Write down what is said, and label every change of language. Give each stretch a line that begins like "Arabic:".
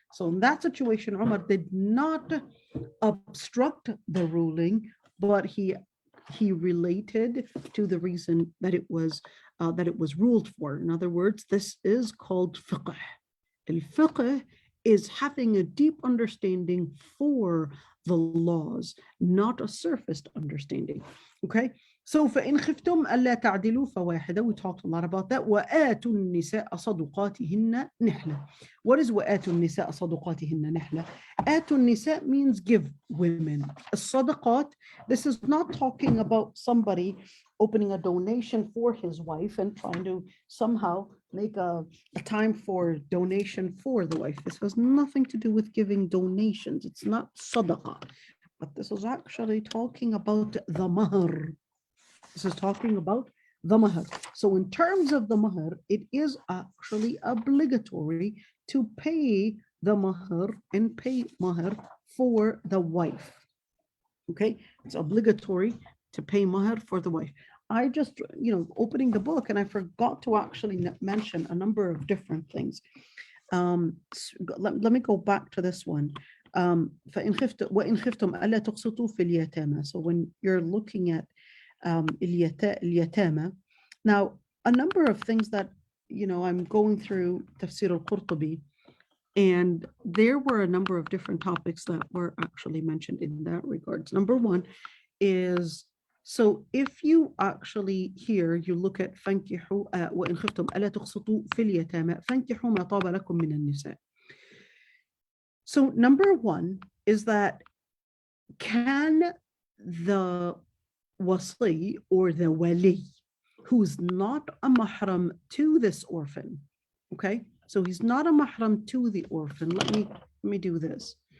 English: So in that situation, Umar did not obstruct the ruling, but he related to the reason that it was ruled for. In other words, this is called fiqh. Al-fiqh is having a deep understanding for the laws, not a surface understanding. Okay, so
Arabic: فإن خفتم ألا تعدلوا فواحدة.
English: We talked a lot about that.
Arabic: وآتوا النساء صدقاتهن نحلة.
English: What is
Arabic: وآتوا النساء صدقاتهن نحلة? آتوا النساء
English: means give women.
Arabic: الصدقات,
English: this is not talking about somebody opening a donation for his wife and trying to somehow make a time for donation for the wife. This has nothing to do with giving donations. It's not sadaqah, but this is actually talking about the mahr. This is talking about the mahr. So in terms of the mahr, it is actually obligatory to pay the mahr and pay mahr for the wife. Okay, it's obligatory to pay mahr for the wife. I just, opening the book, and I forgot to actually mention a number of different things. Let me go back to this one.
Arabic: فإن خفتم ألا تقسطوا في اليتامى.
English: So when you're looking at اليتامى, now a number of things that I'm going through Tafseer al-Qurtubi, and there were a number of different topics that were actually mentioned in that regards. Number one is, so if you actually here, you look at
Arabic: فانكحوا وإن خفتم ألا تقسطوا في اليتامى فانكحوا ما طاب لكم من النساء.
English: So number one is that, can the wasi or the wali, who's not a mahram to this orphan, okay? So he's not a mahram to the orphan. Let me do this.